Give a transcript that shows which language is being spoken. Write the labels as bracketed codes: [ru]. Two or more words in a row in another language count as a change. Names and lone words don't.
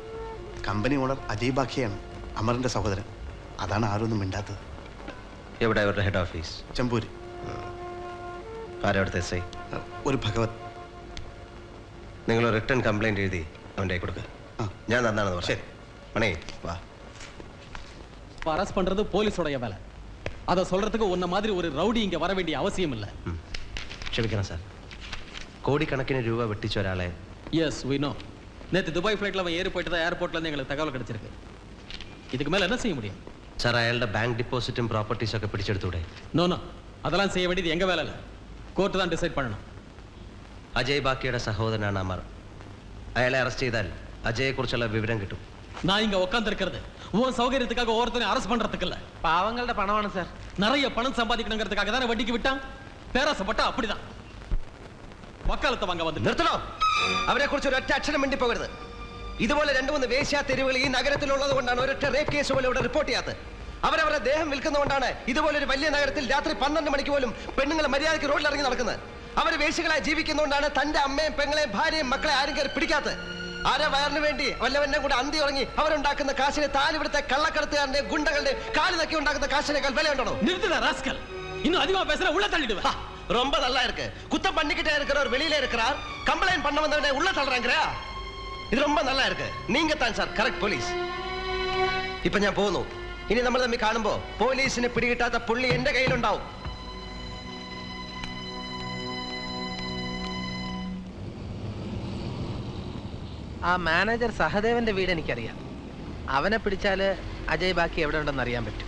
[ml] കമ്പനി ഓണർ അജയ് ബാഖിയാണ്, അമറിന്റെ സഹോദരൻ. അതാണ് ആരൊന്നും മിണ്ടാത്തത്. എവിടെ അവരുടെ [en] head office? [ml] ചെമ്പൂര്. ആരവിടുത്തെ എസ് ഐ? ഒരു ഭഗവത്. നിങ്ങൾ [en] return complaint [ml] എഴുതി അവൻ്റെ കൊടുക്കുക. ഞാൻ തന്നാണെന്ന് പറഞ്ഞു. മണി വാ. [ta] அரஸ்ட் பண்றது போலீஸோட வேலை. அதை சொல்றதுக்கு உன்ன மாதிரி ஒரு ரவுடி இங்க வர வேண்டிய அவசியம் இல்ல. [ml] ക്ഷമിക്കണം സാർ, கோடிக்கணக்கிന് രൂപ വെട്ടിച്ച ഒരാളെ. [en] எஸ் we know. [ta] நேத்து துபாய் ஃப்ளைட்ல அவன் ஏறி போயிட்டு தான் ஏர்போர்ட்ல இருந்து எங்களுக்கு தகவல் கிடைச்சிருக்கு. இதுக்கு மேல என்ன செய்ய முடியும்? [ml] സാർ, അയാളുടെ [en] bank deposit [ml] പ്രോപ്പർട്ടീസും ഒക്കെ പിടിച്ചെടുത്തൂടെ? [ta] நோ நோ, அதெல்லாம் செய்ய வேண்டியது எங்க வேலை இல்ல. கோர்ட் தான் டிசைட் பண்ணணும். [ml] അജയ് ബാക്കിയുടെ സഹോദരനാണ് അമർ. അയാളെ അറസ്റ്റ് ചെയ്താൽ അജയെ കുറിച്ചുള്ള വിവരം കിട്ടും. [ta] நான் இங்க உட்கார்ந்து இருக்கிறது உன் சௌகரியத்துக்காக ஒருத்தனை அரெஸ்ட் பண்றதுக்கு இல்ல. [ml] പാവങ്ങളുടെ പണമാണ് സാർ. நிறைய பணம் சம்பாதிக்கணுங்கிறதுக்காக தானே வட்டிக்கு விட்டான். பேராசப்பட்டா அப்படிதான். വക്കാലത്ത് വാങ്ങാൻ വന്നു. നിർത്തണോ? അവരെ കുറിച്ച് ഒരൊറ്റ അക്ഷരം മിണ്ടി പോകരുത്. ഇതുപോലെ 2-3 വേശ്യാ തെരുവുകൾ ഈ നഗരത്തിലുള്ളത് കൊണ്ടാണ് ഒരൊറ്റ [en] rape case [ml] പോലും ഇവിടെ റിപ്പോർട്ട് ചെയ്യാത്തത്. അവരവരുടെ ദേഹം വിൽക്കുന്നതുകൊണ്ടാണ് ഇതുപോലൊരു വലിയ നഗരത്തിൽ രാത്രി 12 മണിക്ക് പോലും പെണ്ണുങ്ങൾ മര്യാദയ്ക്ക് റോഡിൽ ഇറങ്ങി നടക്കുന്നത്. അവർ വേശ്യകളായി ജീവിക്കുന്നതുകൊണ്ടാണ് തന്റെ അമ്മയും പെങ്ങളെയും ഭാര്യയും മക്കളെ ആരും കയറി പിടിക്കാത്തത്. ആരെ വയറിന് വേണ്ടി വല്ലവന്റെ കൂടെ അന്തി ഉറങ്ങി അവരുണ്ടാക്കുന്ന കാശിനെ താലിവിടുത്തെ കള്ളക്കടത്തുകാരന്റെ ഗുണ്ടകളുടെ കാലി നക്കി ഉണ്ടാക്കുന്ന കാശിനേക്കാൾ വിലയുണ്ടോ? [ta] நிறுத்துடா ராஸ்கல். இன்னும் அதிகமா பேசுற உள்ள தள்ளிடுவா. ரொம்ப நல்லா இருக்கு. குத்தம் பண்ணிக்கிட்டே இருக்கிறவர் வெளியில இருக்கிறார், கம்ப்ளைண்ட் பண்ண வந்தவனே உள்ள தள்ளுறாங்கறா. ഇത് ரொம்ப நல்லா இருக்கு. நீங்க தான் [en] sir correct police. [ml] ഇപ്പോ ഞാൻ പോകുന്നു. ഇനി നമ്മൾ തമ്മിൽ കാണുമ്പോൾ പോലീസിനെ പിടികിട്ടാത്ത പുള്ളി എന്റെ കയ്യിലുണ്ടാവും. ആ മാനേജർ സഹദേവന്റെ വീട് എനിക്കറിയാം. അവനെ പിടിച്ചാല് അജയ് ബാക്കി എവിടെ ഉണ്ടെന്ന് അറിയാൻ പറ്റും.